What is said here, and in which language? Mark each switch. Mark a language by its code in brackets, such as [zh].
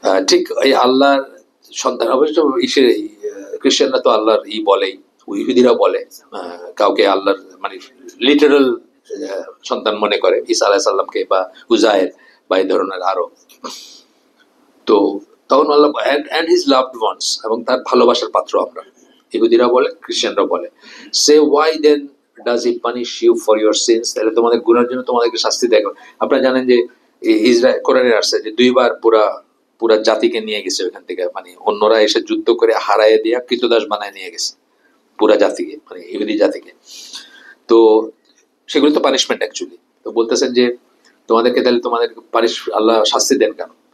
[bn] ঠিক এই আল্লাহর সন্তান, অবশ্য খ্রিস্টানরা তো আল্লাহর বলেই, ইহুদিরাও বলে, কাউকে আল্লাহর মানে লিটারাল সন্তান মনে করে, ঈসা আলাইহিস সালামকে বা উজায়ের বা এই ধরনের আরো। তো তখন আল্লাহ [en] and his loved ones, [bn] এবং তার ভালোবাসার পাত্র আমরা, ইহুদিরা বলে, খ্রিস্টানরা বলে। সে [en] why then does he punish you for your sins? [bn] তাহলে তোমাদের গুনাহের জন্য তোমাদেরকে শাস্তি দেয়। আপনারা জানেন যে ইসরায়েল কোরআনে আসছে যে দুইবার পুরা জাতিকে নিয়ে গেছে ওইখান থেকে, মানে অন্যরা এসে যুদ্ধ করে হারায় দিয়ে কৃতদাস বানায় নিয়ে গেছে পুরা জাতিকে, মানে ইহুদি জাতিকে। তো সেগুলো তো পানিশমেন্ট অ্যাকচুয়ালি। তো বলতেছেন যে তোমাদেরকে তাহলে আল্লাহ শাস্তি দেন কেন?